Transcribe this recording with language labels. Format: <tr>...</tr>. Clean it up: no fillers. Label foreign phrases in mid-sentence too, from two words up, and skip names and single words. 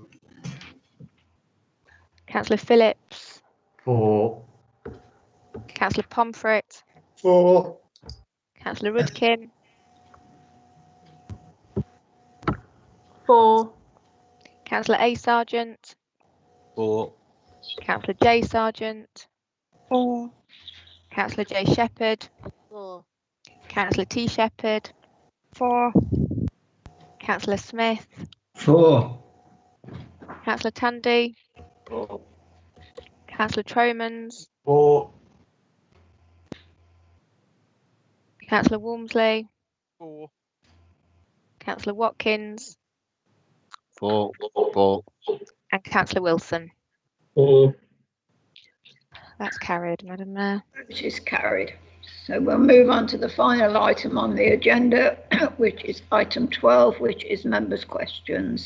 <en>Councillor Phillips. 4. Councillor Pomfret. 4. Councillor Rudkin. 4. Councillor A Sargent. 4. Councillor J Sargent. 4. Councillor J Shepherd. 4. Councillor T Shepherd. 4. Councillor Smith. 4. Councillor Tandy. 4. Councillor Tromans. 4. Councillor Walmsley. 4. Councillor Watkins. 4. 4. And Councillor Wilson. 4. That's carried, Madam Mayor. Which is carried. So we'll move on to the final item on the agenda, which is item 12, which is members' questions.</en>